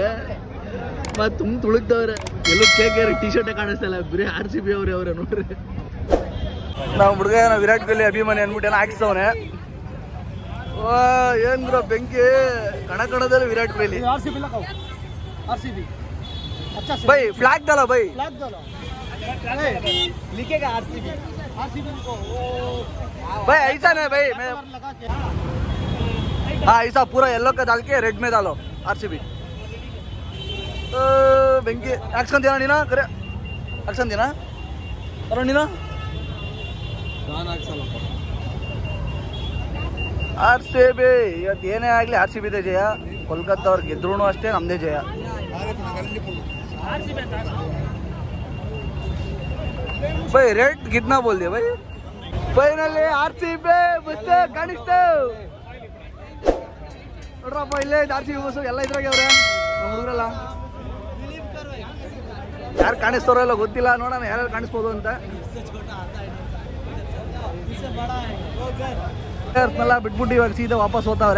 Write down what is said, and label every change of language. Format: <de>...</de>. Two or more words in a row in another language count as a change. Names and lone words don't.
<kn>ಮತ್ತೆ ತುಂಬ ತುಳುಕ್ತವ್ರೆ. ಎಲ್ಲೂ KKR ಟಿ ಶರ್ಟೇ ಕಾಣಿಸ್ತಲ್ಲ, ಬರೀ RCB ಅವ್ರೆ ನೋಡ್ರಿ. ನಾವು ಹುಡುಗ ವಿರಾಟ್ ಕೊಹ್ಲಿ ಅಭಿಮಾನಿ ಅನ್ಬಿಟ್ಟು ಏನೋ ಹಾಕಿಸ್ತವನೆ. ಏನ್ ಬ್ರೋ ಬೆಂಕಿ ಕಣದಲ್ಲಿ ವಿರಾಟ್ ಕೊಹ್ಲಿ.</kn> <hi>भाई फ्लैग डाला भाई भाई ऐसा नहीं भाई, मैं हाँ ऐसा पूरा येलो का डाल के रेड में डालो RCB.</hi> <kn>ಬೆಂಕಿ ಹಾಕ್ಸ್ಕೊಂತೀನ ನೀನ? ಕರೆ ಹಾಕ್ಸ್ಕೊಂತೀನ ಅರೋ ನೀನ? RCB ಇವತ್ತು ಏನೇ ಆಗಲಿ RCB ಇದೆ ಜಯ. ಕೋಲ್ಕತ್ತಾ ಅವ್ರು ಗೆದ್ರೂ ಅಷ್ಟೇ ನಮ್ಮದೇ ಜಯ.</kn> <hi>भाई रेड कितना बोल दिया भाई?</hi> <kn>ಫೈನಲಿ RCB ಬಸ್ ಕಾಣಿಸ್ತಾವ್ ನೋಡ್ರಪ್ಪ. ಇಲ್ಲೇ RCB ಬಸ್ ಎಲ್ಲ ಇದ್ರಾಗೆ ಅವ್ರೆ ನಮ್ಮ ಹುಡುಗರೆಲ್ಲ. ಯಾರು ಕಾಣಿಸ್ತಾರೋ ಇಲ್ಲ ಗೊತ್ತಿಲ್ಲ, ನೋಡೋಣ ಯಾರ್ಯಾರು ಕಾಣಿಸ್ಬೋದು ಅಂತ. ಪ್ಲೇಯರ್ಸ್ನೆಲ್ಲ ಬಿಟ್ಬಿಟ್ಟು ಇವಾಗ ಸೀದಾ ವಾಪಸ್ ಹೋಗ್ತಾವ್ರೆ.</kn>